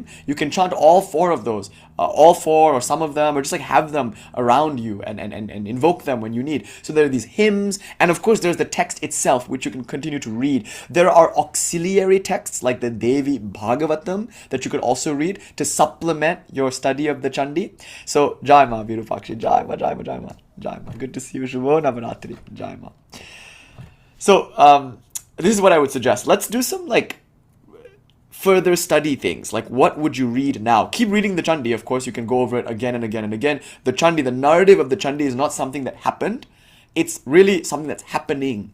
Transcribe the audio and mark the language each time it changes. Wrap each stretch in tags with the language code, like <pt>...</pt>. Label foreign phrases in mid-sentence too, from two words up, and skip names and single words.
<en>You can chant all 4 of those. All 4 or some of them, or just like have them around you and invoke them when you need. So there are these hymns, and of course there's the text itself, which you can continue to read. There are auxiliary texts like the Devī Bhāgavatam that you could also read to supplement your study of the Chandi.</en> <hi>So जय माँ, विरूपाक्षी, जय माँ, जय माँ, जय माँ, जय माँ.</hi> <en>Good to see you,</en> <bn>শুভ নবরাত্রি, জয় মা.</bn> <en>So this is what I would suggest. Let's do some further study things. Like, what would you read now? Keep reading the Chandi, of course. You can go over it again and again and again. The Chandi, the narrative of the Chandi is not something that happened. It's really something that's happening.</en>